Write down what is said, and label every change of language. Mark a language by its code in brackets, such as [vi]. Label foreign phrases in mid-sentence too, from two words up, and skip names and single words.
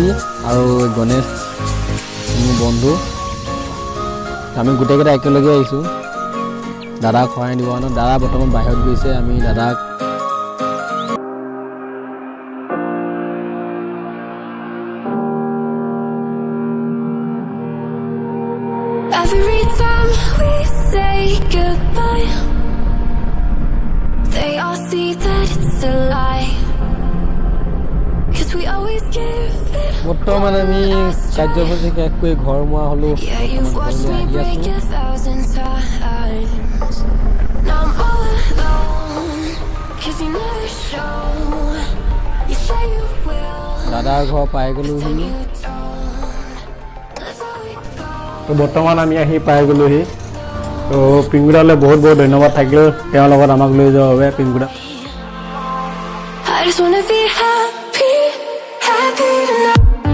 [as] আৰু গণেশ মোৰ বন্ধু আমি গোটেইকেইটা একেলগে আহিছোঁ দাদাক সহায় দিব কাৰণে দাদা বৰ্তমান বাহিৰত গৈছে আমি দাদাক [en] Every time we say goodbye they all see that it's a lie cause we always give it [as] বৰ্তমান আমি কাৰ্যসূচী শেষ কৰি ঘৰ মোৱা হ'লো [en] yeah you've watched me break 1,000 times now I'm all alone cause you never show you say you will [as] দাদাৰ ঘৰ পাই গ'লোহি [en] you don't that's how it goes [as] বৰ্তমান আমি আহি পাই গ'লোহি তো পিংগুদালৈ বহুত বহুত ধন্যবাদ থাকিল তেওঁৰ লগত আমাক লৈ যোৱাৰ বাবে পিংগুদা [en] I just wanna be happy tonight